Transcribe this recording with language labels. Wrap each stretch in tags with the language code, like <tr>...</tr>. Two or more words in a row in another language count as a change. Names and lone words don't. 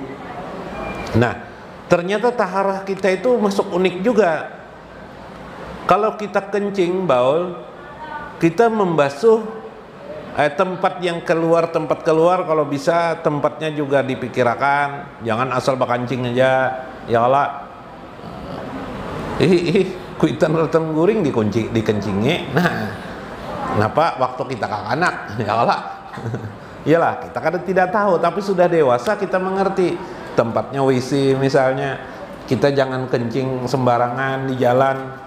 <id>Nah ternyata taharah kita itu masuk unik juga. Kalau kita kencing baul, kita membasuh tempat keluar kalau bisa tempatnya juga dipikirkan, jangan asal bakancing aja</id> <ar>ya Allah.</ar> <bjn>Kuitan retan guring dikencingi.</bjn> <id>Nah kenapa waktu kita kakanak</id> <ar>ya Allah.</ar> <id>Iyalah kita kadang tidak tahu, tapi sudah dewasa kita mengerti tempatnya WC misalnya, kita jangan kencing sembarangan di jalan.</id>